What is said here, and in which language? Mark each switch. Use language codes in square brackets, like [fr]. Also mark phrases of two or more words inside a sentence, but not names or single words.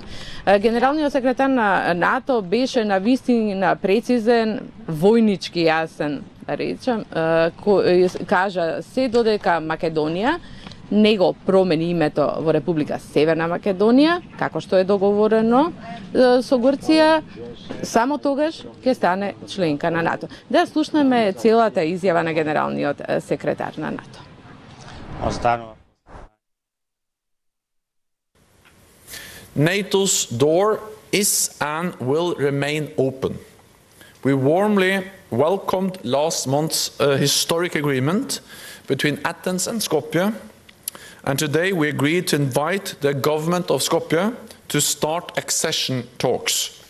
[mk] Генералниот секретар на НАТО беше на вистина прецизен, војнички јасен, да речем, кажа се додека Македонија не го промени името во Република Северна Македонија, како што е договорено со Грција, само тогаш ќе стане членка на НАТО. Да слушнеме целата изјава на генералниот секретар на НАТО. [en] NATO's door is and will remain open. We warmly welcomed last month's historic agreement between Athens and Skopje, and today we agreed to invite the government of Skopje to start accession talks.